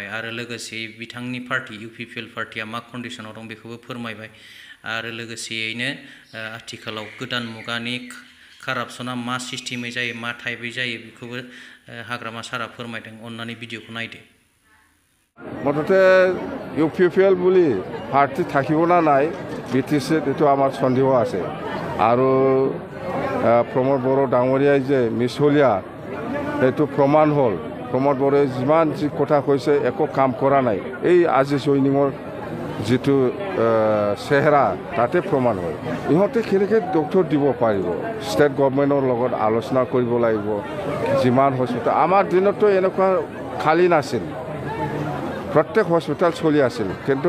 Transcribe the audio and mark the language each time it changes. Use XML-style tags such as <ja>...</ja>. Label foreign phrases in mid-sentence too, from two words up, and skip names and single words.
<brx>आरो लोगोसे बिथांनि पार्टी UPPL पार्टीया मा कन्डिशनाव दं बेखौबो फोरमायबाय। आरो लोगोसेयैनो आथिखालाव गोदान मुगानि कारापसना मा सिस्टेमै जायो, मा टाइपै जायो, बेखौबो हाग्रामा सारा फोरमायदों। अन्नानै भिडिअखौ नायदो।</brx> <as>मुठते UPPL বুলি পার্টি থাকিব না নাই BTCত এইটো আমার সন্দেহ আছে। আৰু প্রমোদ বড়ো ডাঙৰীয়াই যে মিছলীয়া সেইটো প্ৰমাণ হ'ল। प्रमोद बर'आ जिमान जि কথা কৈছে একো কাম কৰা নাই এই আজি জয়নিঙৰ যেটো চেহাৰা তাতে প্ৰমাণ হয় ইহঁতে কেনেকৈ ডক্টৰ দিব পাৰিব</as> <en>state government</en> <as>লগত আলোচনা কৰিব লাগিব যিমান হস্পিটেল আমাৰ দিনতো এনেকুৱা খালী নাছিল প্ৰত্যেক হস্পিটেল চলি আছিল কিন্তু</as>